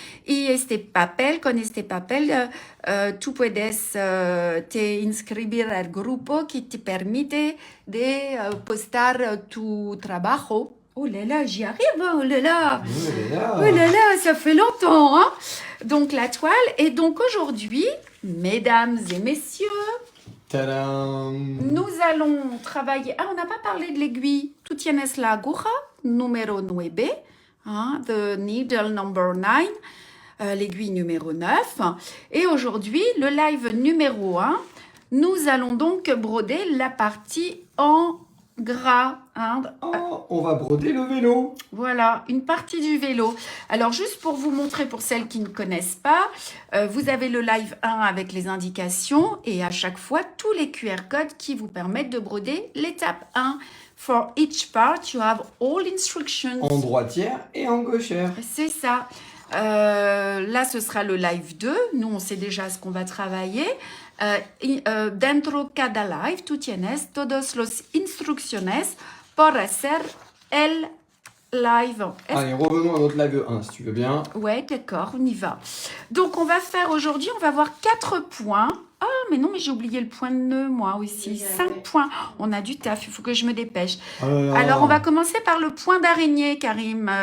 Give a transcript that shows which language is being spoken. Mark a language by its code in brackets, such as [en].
[es] Y este papel, con este papel, tú puedes te inscribir al grupo qui te permite de postar tu trabajo. [fr] Oh là là, j'y arrive, oh là là, oh là là, ça fait longtemps. Hein? Donc la toile, et donc aujourd'hui, mesdames et messieurs, tadam, nous allons travailler. Ah, on n'a pas parlé de l'aiguille. [es] Tú tienes la aguja, [fr] numéro 9, hein, [en] the needle number 9. [fr] L'aiguille numéro 9. Et aujourd'hui, le live numéro 1, nous allons donc broder la partie en gras. Hein. Oh, on va broder le vélo. Voilà, une partie du vélo. Alors, juste pour vous montrer, pour celles qui ne connaissent pas, vous avez le live 1 avec les indications et à chaque fois, tous les QR codes qui vous permettent de broder l'étape 1. [en] For each part, you have all instructions. [fr] En droitière et en gauchère. C'est ça. Là, ce sera le live 2. Nous, on sait déjà ce qu'on va travailler. [es] Dentro cada live, tú tienes todos los instrucciones por hacer el live. [fr] Allez, revenons à notre live 1, si tu veux bien. Ouais, d'accord, on y va. Donc, on va faire aujourd'hui, on va voir 4 points. Ah, mais non, mais j'ai oublié le point de nœud, moi aussi. 5 points. On a du taf, il faut que je me dépêche. Alors, on va commencer par le point d'araignée, Karim.